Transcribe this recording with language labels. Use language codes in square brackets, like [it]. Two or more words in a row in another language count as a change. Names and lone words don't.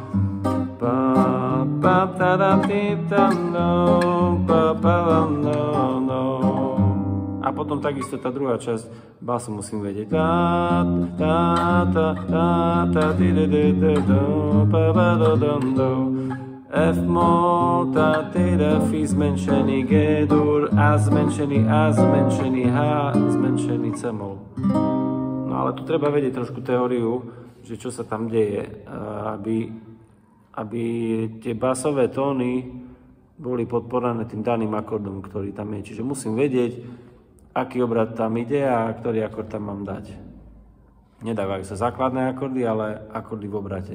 [sk] A potom takisto tá druhá časť basu musím vedieť. F-mol, Fi zmenšený G-dur, A zmenšený H zmenšený C-mol. No ale tu treba vedieť trošku teóriu, že čo sa tam deje, aby tie basové tóny boli podporené tým daným akordom, ktorý tam je. Čiže musím vedieť, aký obrad tam ide a ktorý akord tam mám dať. Nedávajú sa základné akordy, ale akordy v obrate.